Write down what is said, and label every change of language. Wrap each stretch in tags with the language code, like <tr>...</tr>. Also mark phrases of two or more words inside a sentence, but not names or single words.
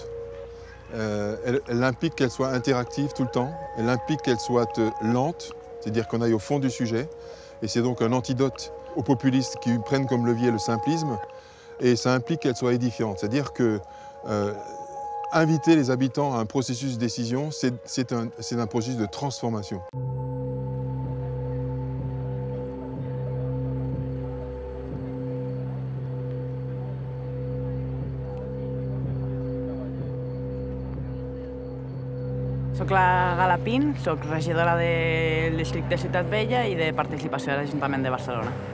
<fr>Elle implique qu'elle soit interactive tout le temps, elle implique qu'elle soit lente, c'est-à-dire qu'on aille au fond du sujet, et c'est donc un antidote aux populistes qui prennent comme levier le simplisme, et ça implique qu'elle soit édifiante, c'est-à-dire que inviter les habitants à un processus de décision, c'est un processus de transformation.</fr> <ca>Soc la Gala Pin, soc regidora del districte Ciutat Vella i de participació de l'Ajuntament de Barcelona.</ca>